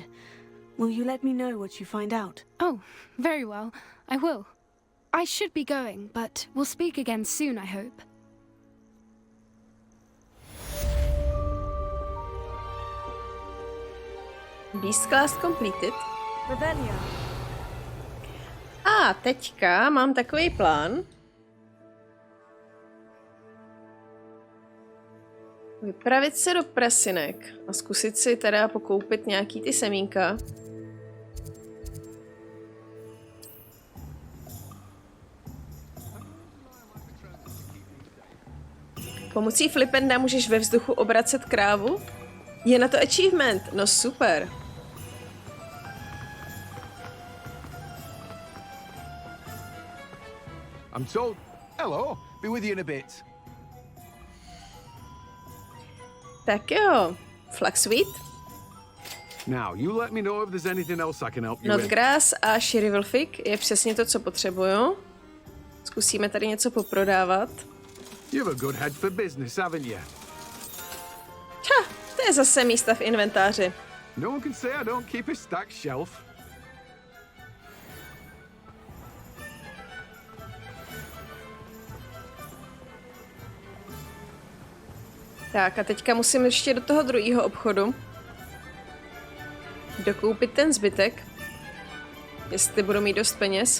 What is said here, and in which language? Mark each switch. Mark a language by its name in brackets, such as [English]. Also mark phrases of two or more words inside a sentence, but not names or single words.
[English] Will you let me know what you find out? Oh, very well. I will. I should be going, but we'll speak again soon, I hope. Beast class completed. Revelio. [Czech] A teďka mám takový plán. Vypravit se do Prasinek a zkusit si teda pokoupit nějaký ty semínka. Pomocí flipenda můžeš ve vzduchu obracet krávu? Je na to achievement, no super. [English] I'm told. Hello, be with you in a bit. [Czech] Tak jo, Flaxweed, [English] Now, you let me know if there's anything else I can help you with. [Czech] Notgrass a Shrivelfig je přesně to, co potřebuju. Zkusíme tady něco poprodávat. [English] You have a good head for business, haven't you? [Czech] To je zase místa v inventáři. [English] No one can say I don't keep a stacked shelf. [Czech] Tak a teďka musím ještě do toho druhého obchodu dokoupit ten zbytek, jestli budu mít dost peněz.